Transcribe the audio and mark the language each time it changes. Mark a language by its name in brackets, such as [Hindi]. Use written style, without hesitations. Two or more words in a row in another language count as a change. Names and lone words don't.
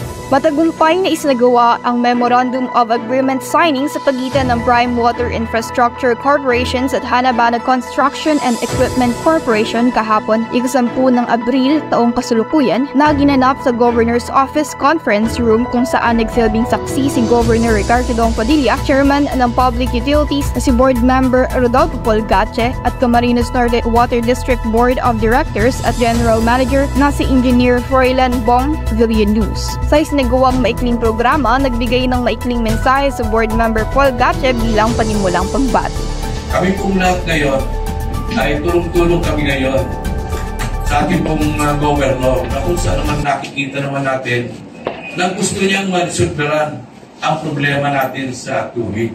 [Filipino] Matagumpay na isinagawa ang Memorandum of Agreement signing sa pagitan ng Prime Water Infrastructure Corporations at Hanabana Construction and Equipment Corporation kahapon, ika-10 ng Abril taong kasalukuyan, na ginanap sa Governor's Office Conference Room kung saan nagsilbing saksi si Governor Ricardo Dong Padilla, Chairman ng Public Utilities na si Board Member Rodolfo Polgache at Camarines Norte Water District Board of Directors at General Manager na si Engineer Froilan Bong Villanus. Sa isinagawang maikling programa, nagbigay ng maikling mensahe sa Board Member Polgache bilang panimulang pagbati. Kami pong lahat ngayon ay tulong-tulong kami ngayon sa ating pong governor na kung saan naman nakikita naman natin na gusto niyang maresolveran ang problema natin sa tubig.